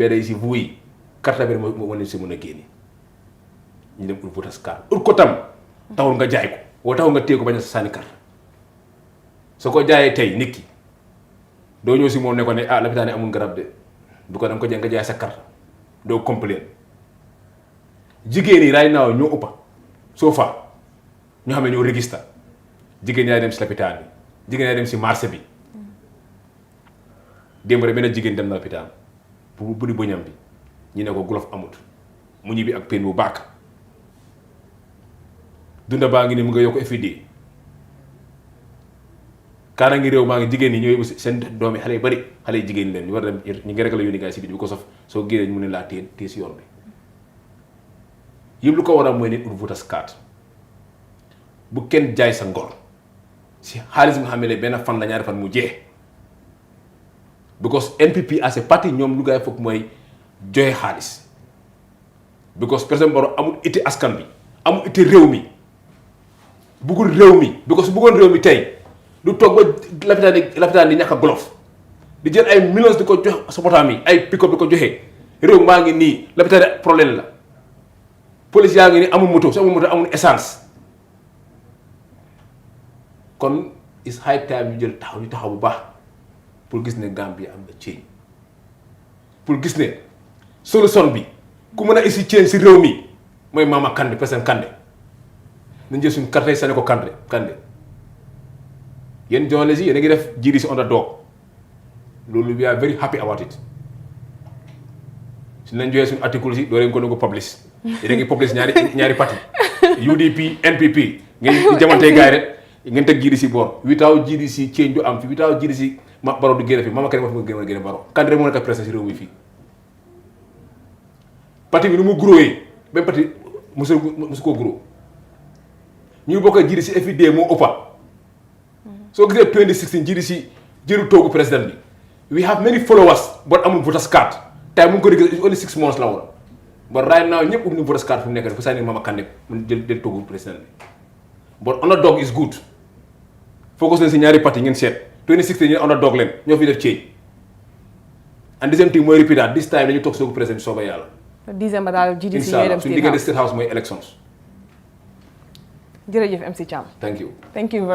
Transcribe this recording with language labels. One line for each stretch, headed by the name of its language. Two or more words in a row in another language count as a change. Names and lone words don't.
Wolof: mbedd yi si vuu yi carte bi moo wane si mën a génne ñu dem ul furaska ut ko tam taxul nga jaay ko woo taxul nga téye ko bañ a sànni carte soo ko jaayee tey nit ki doo ñëw si moom ne ko ne ah lapitaane amul garab de du ko da nga ko jaay nga jaay sa carte doo complain jigéen yi
English: right now
Wolof: ñoo ëppa soo fa ñoo xam ne ñoo register jigéen yaay dem si lopitaan bi jigéen yaay dem si marché bi démb rek benn jigéen dem na lopitaan pour buddi bëñam bi ñu ne ko gulof amut mu ñibbi ak pen bu bàkk dunda baa ngi ni mu nga yokk FID kaara ngi réew maa ngi jigéen ñi ñooy seen doomi xale yu bari xale yu jigéen leen ñu war a dem ñu ngi rek la yónni gars si biti
English: because of
Wolof: soo génnee ñu ne laa téye si yoon bi yëpp lu ko war a mooy nit ut
English: voters card
Wolof: bu kenn jaay sa ngor si xaalis nga xam ne benn fan la ñaari fan mu jeex
English: because NPP as a party
Wolof: ñoom lu gaay foog mooy joxe xaalis because président Barrow amul ité askan bi amul ité réew mi bëggul réew mi because su bëggoon réew mi tey du toog ba lapitaan di ñàkk a golof di jël ay millions di ko jox supportam yi ay pick-up di ko joxe réew maa ngi nii lapitaan problème la police yaa ngi nii amul moto su amul moto amul essence kon
English: is high time
Wolof: ñu jël taxaw bu baax pour gis ne Gambia am na change pour gis ne solution bi ku mën a isi change si réew mi mooy Mama Kandeh président Kandeh nañ jël suñu carte sànni ko Kandeh yéen journalistes yi yéen a ngi def GDC underdog loolu
English: we are very happy about it
Wolof: su nañ joxee suñu article si doo leen ko publish yéen a ngi publish ñaari parti UDP NPP ngeen jamantee gaay rek ngeen teg GDC boor
English: without GDC change
Wolof: du am fi
English: without GDC
Wolof: Barrow du génn fi Mama Kandeh moo fi nga génn Barrow Kandeh rek moo nekk président si réew mi fii parti bi nu mu gróoyee même parti musu koo gróo ñu bokk GDC FID moo ëppa soo gisee 2016 GDC jëru toogu président bi
English: we have many followers but
Wolof: amul
English: voters card
Wolof: tey mu ngi ko dégg
English: only 6 months
Wolof: la woon
English: but right now
Wolof: ñëpp ñu
English: voters card
Wolof: fu mu nekk dafa sànni Mama Kandeh mu jël toogu président bi
English: but underdog is good focus
Wolof: leen si ñaari parti ngeen seet 2016 ñu underdog leen ñoo fi def change
English: and the same thing
Wolof: mooy
English: repeat this time
Wolof: dañu toog soogu président bi soobee yàlla December daal GDC ñooy dem suñu diggante State House mooy elections. jërëjëf MC Cham.
English: Thank you